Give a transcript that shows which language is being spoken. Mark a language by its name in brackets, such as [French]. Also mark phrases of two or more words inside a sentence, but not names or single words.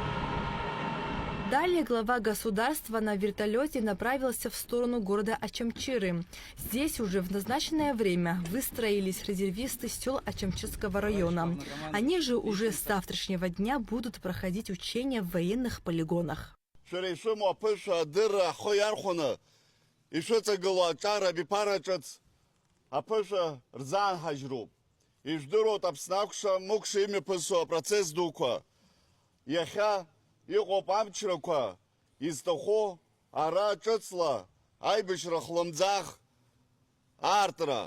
[Russian] Далее глава государства на вертолете направился в сторону города Ачамчиры. Здесь уже в назначенное время выстроились резервисты сел Ачамчирского района. Они же уже с завтрашнего дня будут проходить учения в военных полигонах. [Abkhazian] Иҟоуп амчрақәа изҭахо ара ҿыцла аибашьра хлымӡаах аартра.